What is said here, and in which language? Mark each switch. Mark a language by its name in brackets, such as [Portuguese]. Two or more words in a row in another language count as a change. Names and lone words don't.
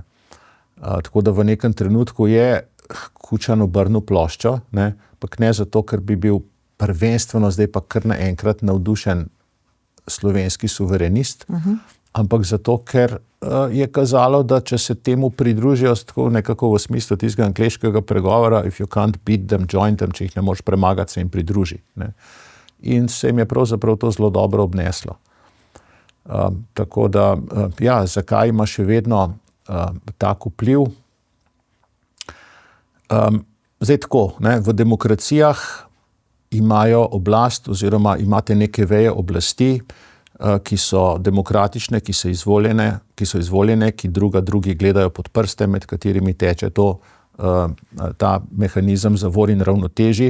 [Slovenian] Tako da v nekem trenutku je Kučan obrnil ploščo, ne, ampak ne zato, ker bi bil prvenstveno zdaj pa kar naenkrat navdušen slovenski suverenist, ampak zato, ker je kazalo, da če se temu pridružijo tako nekako v smislu tistega angleškega pregovora, [English] if you can't beat them, join them, [Slovenian] če jih ne moreš premagati, se jim pridruži. Ne. In se jim je pravzaprav to zelo dobro obneslo. Tako da, ja, zakaj ima še vedno tak vpliv? Zdaj tako, ne, v demokracijah imajo oblast oziroma imate neke veje oblasti, ki so demokratične, ki so izvoljene, ki drugi gledajo pod prste, med katerimi teče ta mehanizem zavor in ravnotežij.